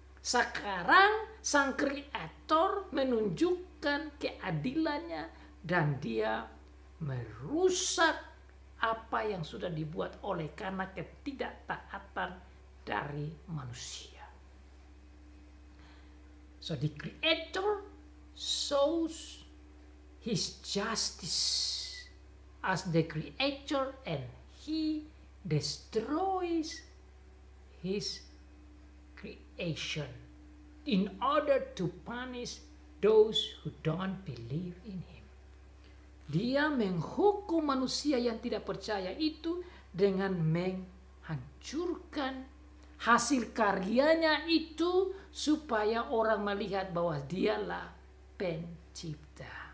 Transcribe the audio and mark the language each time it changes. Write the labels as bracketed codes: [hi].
[id] Sekarang sang kreator menunjukkan keadilannya dan dia merusak apa yang sudah dibuat oleh karena ketidaktaatan dari manusia. [en] So the creator shows his justice as the creator and he destroys his creation in order to punish those who don't believe in him. [id] Dia menghukum manusia yang tidak percaya itu dengan menghancurkan hasil karyanya itu supaya orang melihat bahwa dialah pencipta.